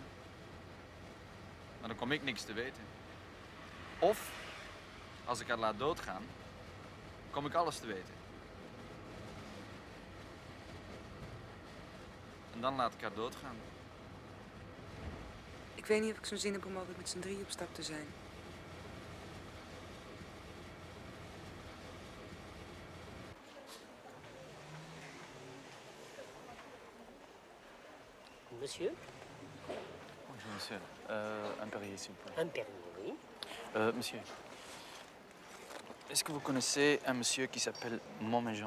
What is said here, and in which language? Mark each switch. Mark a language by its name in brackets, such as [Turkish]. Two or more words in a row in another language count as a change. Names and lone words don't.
[Dutch] Maar dan kom ik niks te weten. Of als ik haar laat doodgaan, kom ik alles te weten. En dan laat ik haar doodgaan. Ik weet niet of ik zo'n zin heb om altijd met z'n drie op stap te zijn. [French] Monsieur? Bonjour, monsieur. Un Perrier, s'il vous plaît. Un Perrier, oui. Monsieur, est-ce que vous connaissez un monsieur qui s'appelle Montméjean?